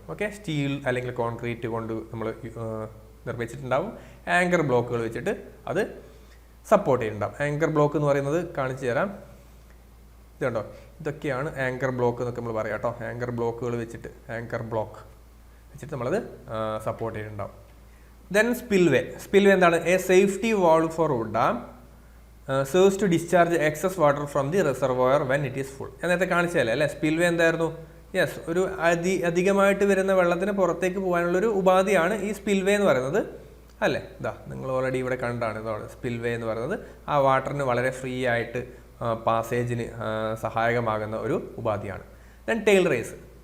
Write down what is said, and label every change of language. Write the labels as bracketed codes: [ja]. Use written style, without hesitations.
[ml] Okay, steel അല്ലെങ്കിൽ concrete കൊണ്ട് നമ്മൾ നിർമ്മിച്ചിട്ടുണ്ടാവും. ആങ്കർ ബ്ലോക്കുകൾ വെച്ചിട്ട് അത് സപ്പോർട്ട് ചെയ്യുന്നുണ്ടാവും. ആങ്കർ ബ്ലോക്ക് എന്ന് പറയുന്നത് കാണിച്ചു തരാം. ഇത് കണ്ടോ, ഇതൊക്കെയാണ് ആങ്കർ ബ്ലോക്ക് എന്നൊക്കെ നമ്മൾ പറയാം കേട്ടോ. ആങ്കർ ബ്ലോക്കുകൾ വെച്ചിട്ട്, ആങ്കർ ബ്ലോക്ക് വെച്ചിട്ട് നമ്മളത് സപ്പോർട്ട് ചെയ്യുന്നുണ്ടാവും. ദെൻ സ്പിൽവേ എന്താണ്, A safety valve four dam [en] serves to discharge excess water from the reservoir when it is full. [ml] ഞാൻ നേരത്തെ കാണിച്ചതല്ലേ അല്ലേ, സ്പിൽവേ എന്തായിരുന്നു, യെസ് ഒരു അധികമായിട്ട് വരുന്ന വെള്ളത്തിന് പുറത്തേക്ക് പോകാനുള്ളൊരു ഉപാധിയാണ് ഈ സ്പിൽവേ എന്ന് പറയുന്നത്. അല്ലേ? ഇതാ നിങ്ങൾ ഓൾറെഡി ഇവിടെ കണ്ടാണ് ഇതാണ് സ്പിൽവേ എന്ന് പറയുന്നത്. ആ വാട്ടറിന് വളരെ ഫ്രീ ആയിട്ട് പാസേജിന് സഹായകമാകുന്ന ഒരു ഉപാധിയാണ്. Then tail raise.